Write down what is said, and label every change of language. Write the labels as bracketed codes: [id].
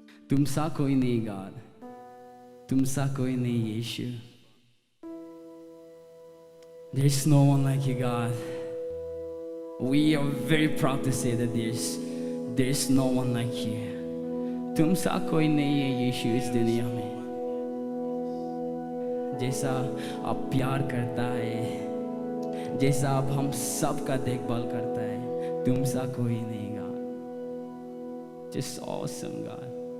[hi] तुम सा कोई नहीं God, तुम सा कोई नहीं यीशु. [en] There's no one like you, God. We are very proud to say that there's no one like you. [hi] तुम सा कोई नहीं है यीशु इस दुनिया में. जैसा आप प्यार करता है, जैसा आप हम सब का देखभाल करता है, तुम सा कोई नहीं God. [en] Just awesome God.